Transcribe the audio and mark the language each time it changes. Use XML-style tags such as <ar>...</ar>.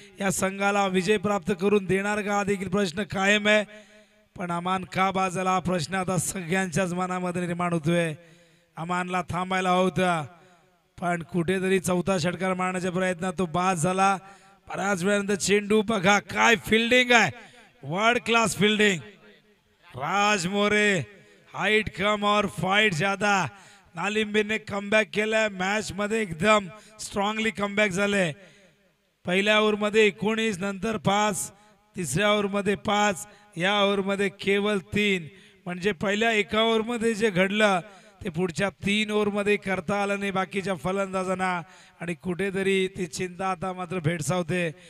<mr>या संघाला विजय प्राप्त करून देणार का हा देखील प्रश्न कायम आहे. पण अमान का बाद झाला हा प्रश्न आता सगळ्यांच्याच मनामध्ये निर्माण होतोय. अमानला थांबायला होता पण कुठेतरी चौथा षटकार मारण्याच्या प्रयत्नात तो बाद झाला. बऱ्याच वेळानंतर चेंडू बघा काय फिल्डिंग आहे. World class fielding.</mr> <hi>राज मोरे हाइट कम और फाइट ज्यादा.</hi> <mr>नालिंबीने कमबॅक केलाय. मॅच मध्ये एकदम स्ट्रॉंगली कमबॅक झाले. पहिल्या ओव्हरमध्ये 19 नंतर 5 तिसऱ्या ओव्हरमध्ये 5 या ओव्हरमध्ये केवळ 3 म्हणजे पहिल्या एका ओव्हरमध्ये जे घडलं ते पुढच्या 3 ओव्हरमध्ये करता आलं नाही बाकीच्या फलंदाजांना आणि कुठेतरी ती चिंता आता मात्र भेडसावते.</mr>